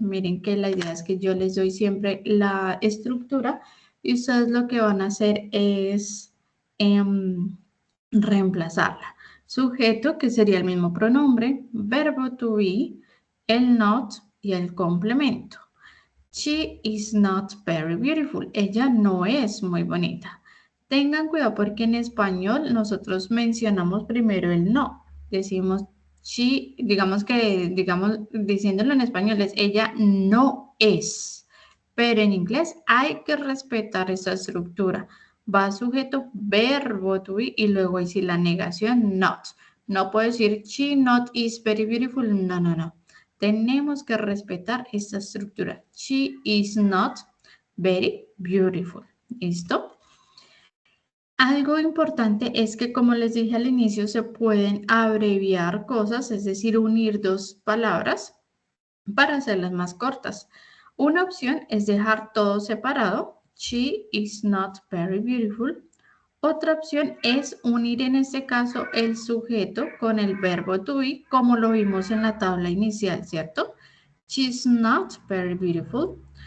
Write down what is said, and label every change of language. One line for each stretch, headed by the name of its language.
Spanish: Miren que la idea es que yo les doy siempre la estructura y ustedes lo que van a hacer es reemplazarla. Sujeto, que sería el mismo pronombre, verbo to be, el not y el complemento.
English: She is not very beautiful.
Spanish: Ella no es muy bonita. Tengan cuidado porque en español nosotros mencionamos primero el no. Decimos she, digamos que, diciéndolo en español es ella no es. Pero en inglés hay que respetar esa estructura. Va sujeto, verbo to be y luego decir la negación not. No puedo decir
English: she not is very beautiful.
Spanish: No, no, no. Tenemos que respetar esta estructura.
English: She is not very beautiful.
Spanish: ¿Listo? Algo importante es que, como les dije al inicio, se pueden abreviar cosas, es decir, unir dos palabras para hacerlas más cortas. Una opción es dejar todo separado.
English: She is not very beautiful.
Spanish: Otra opción es unir en este caso el sujeto con el verbo to be, como lo vimos en la tabla inicial, ¿cierto?
English: She's not very beautiful.